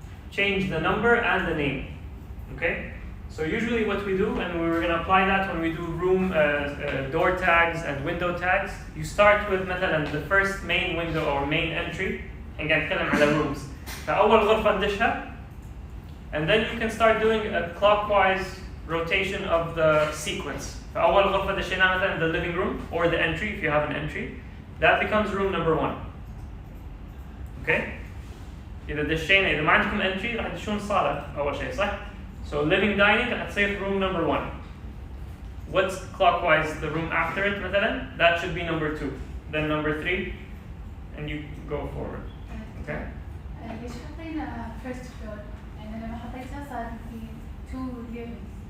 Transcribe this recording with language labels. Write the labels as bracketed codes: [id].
[en] Change the number and the name. Okay? So usually what we do, and we were going to apply that when we do room door tags and window tags, you start with مثلا the first main window or main entry, and [ar] قاعد نتكلم على [en] rooms. [ar] فأول غرفة ندشها, [en] and then you can start doing a clockwise rotation of the sequence. [ar] فأول غرفة دشيناها [en] مثلا the living room or the entry if you have an entry, that becomes room number 1. Okay? [ar] إذا دشينا, إذا ما عندكم entry راح تدشون الصالة أول شيء, صح؟ [en] So living dining [ar] راح تصير [en] room number 1. What's clockwise the room after it مثلا? That should be number 2. Then number 3, and you go forward. Okay? [ar] ليش حطينا first floor؟ يعني لما حطيتها صار في 2 levels.